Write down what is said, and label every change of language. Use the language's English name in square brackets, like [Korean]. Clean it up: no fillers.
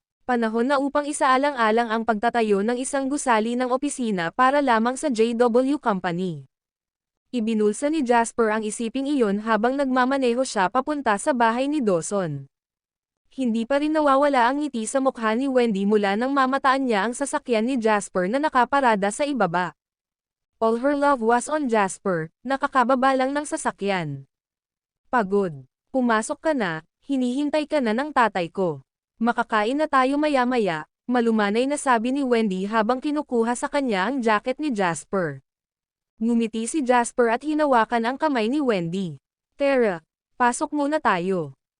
[Filipino] Panahon na upang isaalang-alang ang pagtatayo ng isang gusali ng opisina para lamang sa JW Company. Ibinulsa ni Jasper ang isiping iyon habang nagmamaneho siya papunta sa bahay ni Dawson. Hindi pa rin nawawala ang ngiti sa mukha ni Wendy mula nang mamataan niya ang sasakyan ni Jasper na nakaparada sa ibaba. [English] All her love was on Jasper, [Filipino] nakakababa lang ng sasakyan. Pagod. Pumasok ka na, hinihintay ka na ng tatay ko. Makakain na tayo maya-maya, malumanay na sabi ni Wendy habang kinukuha sa kanya ang jacket ni Jasper. Ngumiti si Jasper at hinawakan ang kamay ni Wendy. Tara, pasok muna tayo.